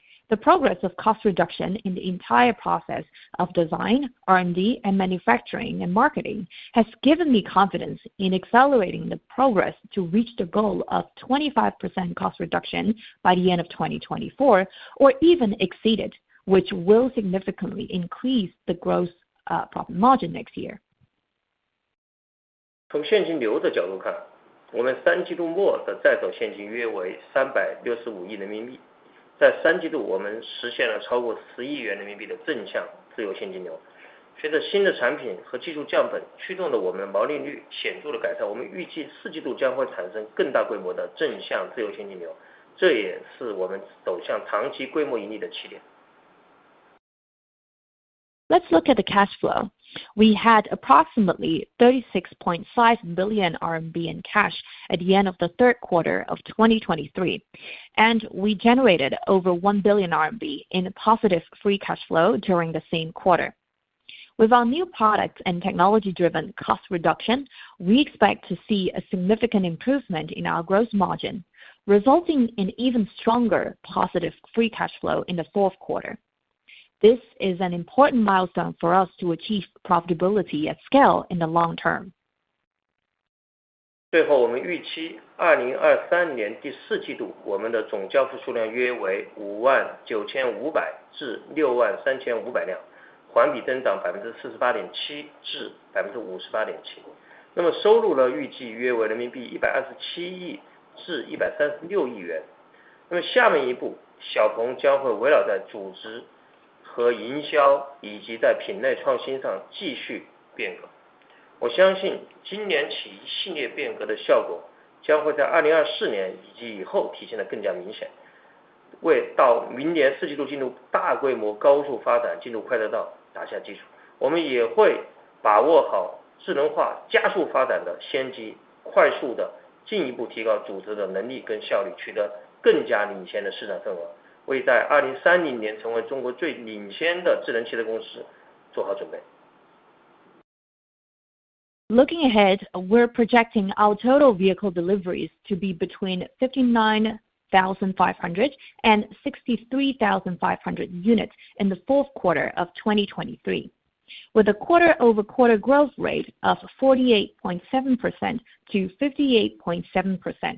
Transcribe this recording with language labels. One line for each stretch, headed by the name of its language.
English: The progress of cost reduction in the entire process of design, R&D, and manufacturing and marketing has given me confidence in accelerating the progress to reach the goal of 25% cost reduction by the end of 2024, or even exceed it, which will significantly increase the gross profit margin next year.
Chinese: 从现金流的角度看，我们3季度末的在手现金约为365亿人民币。在3季度，我们实现了超过10亿元人民币的正向自由现金流。随着新的产品和技术降本，驱动了我们的毛利率显著的改善。我们预计4季度将会产生更大规模的正向自由现金流，这也是我们走向长期规模盈利的起点。
English: Let's look at the cash flow. We had approximately 36.5 billion RMB in cash at the end of the third quarter of 2023, and we generated over 1 billion RMB in positive free cash flow during the same quarter. With our new product and technology-driven cost reduction, we expect to see a significant improvement in our gross margin, resulting in even stronger positive free cash flow in the fourth quarter. This is an important milestone for us to achieve profitability at scale in the long term.
Chinese: 最后，我们预期2023年第4季度，我们的总交付数量约为59500至63500辆，环比增长48.7%至58.7%。那么收入呢，预计约为人民币127亿至136亿元。那么下面一步，小鹏将会围绕在组织和营销以及在品类创新上继续变革。我相信今年起一系列变革的效果将会在2024年以及以后体现得更加明显，为到明年4季度进入大规模高速发展、进入快车道打下基础。我们也会把握好智能化加速发展的先机，快速的进一步提高组织的能力跟效率，取得更加领先的市场份额，为在2030年成为中国最领先的智能汽车公司做好准备。
English: Looking ahead, we're projecting our total vehicle deliveries to be between 59,500 and 63,500 units in the fourth quarter of 2023, with a quarter-over-quarter growth rate of 48.7% to 58.7%.